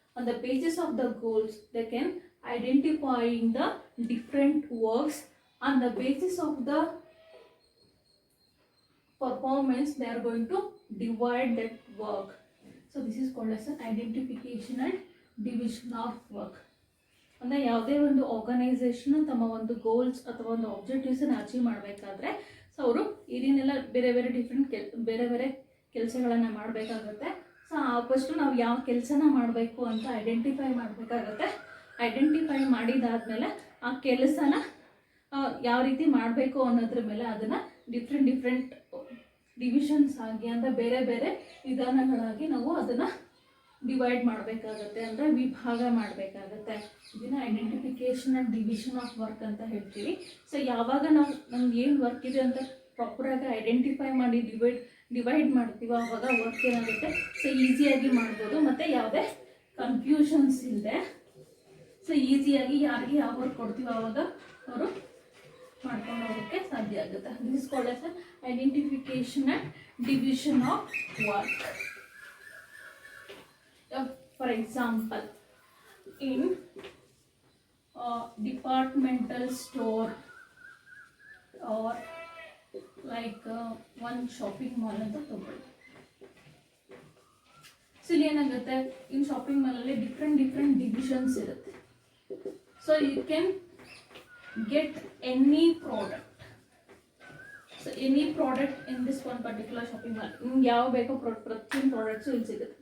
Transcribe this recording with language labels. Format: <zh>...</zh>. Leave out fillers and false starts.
<en>On the basis of the goals, they can identifying the different works. On the basis of the performance, they are going to divide that work. So this is called as an identification and division of work.</en> <kn>ಅಂದರೆ ಯಾವುದೇ ಒಂದು organisation ತಮ್ಮ ಒಂದು goals ಅಥವಾ ಒಂದು ಆಬ್ಜೆಕ್ಟಿವ್ಸನ್ನು achieve ಮಾಡಬೇಕಾದ್ರೆ so ಅವರು ಇದನ್ನೆಲ್ಲ ಬೇರೆ ಬೇರೆ ಕೆಲಸಗಳನ್ನು ಮಾಡಬೇಕಾಗುತ್ತೆ. ಸೊ ಫಸ್ಟು ನಾವು ಯಾವ ಕೆಲಸನ ಮಾಡಬೇಕು ಅಂತ ಐಡೆಂಟಿಫೈ ಮಾಡಬೇಕಾಗತ್ತೆ. ಐಡೆಂಟಿಫೈ ಮಾಡಿದಾದ್ಮೇಲೆ ಆ ಕೆಲಸನ ಯಾವ ರೀತಿ ಮಾಡಬೇಕು ಅನ್ನೋದ್ರ ಮೇಲೆ ಅದನ್ನು ಡಿಫ್ರೆಂಟ್ ಡಿವಿಷನ್ಸ್ ಆಗಿ ಅಂದರೆ ಬೇರೆ ಬೇರೆ ವಿಧಾನಗಳಾಗಿ ನಾವು ಅದನ್ನು ಡಿವೈಡ್ ಮಾಡಬೇಕಾಗತ್ತೆ, ಅಂದರೆ ವಿಭಾಗ ಮಾಡಬೇಕಾಗತ್ತೆ. ಇದನ್ನು identification and division of work ಅಂತ ಹೇಳ್ತೀವಿ. ಸೊ ಯಾವಾಗ ನಾವು ನಮ್ಗೆ ಏನು ವರ್ಕ್ ಇದೆ ಅಂತ ಪ್ರಾಪರಾಗಿ ಐಡೆಂಟಿಫೈ ಮಾಡಿ ಡಿವೈಡ್ ಮಾಡ್ತೀವೋ ಆವಾಗ ವರ್ಕ್ ಏನಾಗುತ್ತೆ ಸೊ ಈಸಿಯಾಗಿ ಮಾಡ್ಬೋದು, ಮತ್ತು ಯಾವುದೇ ಕನ್ಫ್ಯೂಷನ್ಸ್ ಇಲ್ಲದೆ ಸೊ ಈಸಿಯಾಗಿ ಯಾರಿಗೆ ಯಾವ ವರ್ಕ್ ಕೊಡ್ತೀವೋ ಆವಾಗ ಅವರು ಮಾಡ್ಕೊಂಡು ಹೋಗೋಕ್ಕೆ ಸಾಧ್ಯ ಆಗುತ್ತೆ.</kn> <en>This is called as identification and division of work. For example, in departmental store or like one shopping mall</en> <kn>ಅಂತ ತಗೊಳ್ಳಿ. ಸೊ ಇಲ್ಲಿ ಏನಾಗುತ್ತೆ, ಇನ್ ಶಾಪಿಂಗ್ ಮಾಲಲ್ಲಿ ಡಿಫ್ರೆಂಟ್ ಡಿವಿಷನ್ಸ್ ಇರುತ್ತೆ.</kn> <en>So you can get any product. So any product in this one particular shopping mall,</en> <kn>ನಿಮ್ಗೆ ಯಾವ ಬೇಕೋ ಪ್ರತಿಯೊಂದು products ಇಲ್ಲಿ ಸಿಗುತ್ತೆ.</kn>